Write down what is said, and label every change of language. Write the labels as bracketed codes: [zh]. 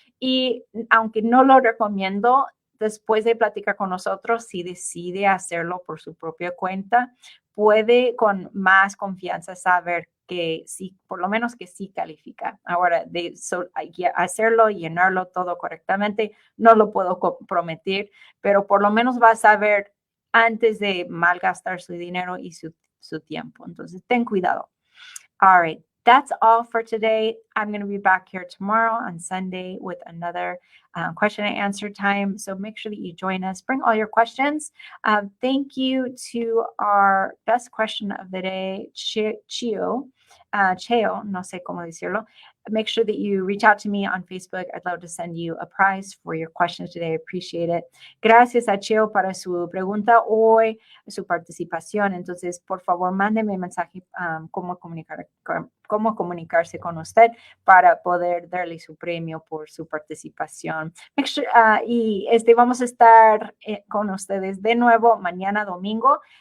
[es] Y aunque no lo recomiendo, después de platicar con nosotros, si decide hacerlo por su propia cuenta, puede con más confianza saber que sí, por lo menos que sí califica. Ahora, hay que hacerlo, llenarlo todo correctamente, no lo puedo prometer, pero por lo menos va a saber antes de malgastar su dinero y su tiempo. Entonces, ten cuidado. [en] All right. That's all for today. I'm going to be back here tomorrow on Sunday with another question and answer time. So make sure that you join us. Bring all your questions. Thank you to our best question of the day, Cheo, [es] no sé cómo decirlo. [en] Make sure that you reach out to me on Facebook. I'd love to send you a prize for your questions today. I appreciate it. [es] Gracias a Cheo para su pregunta hoy, su participación. Entonces, por favor, mándeme mensaje cómo comunicarse con usted para poder darle su premio por su participación. Y vamos a estar con ustedes de nuevo mañana domingo.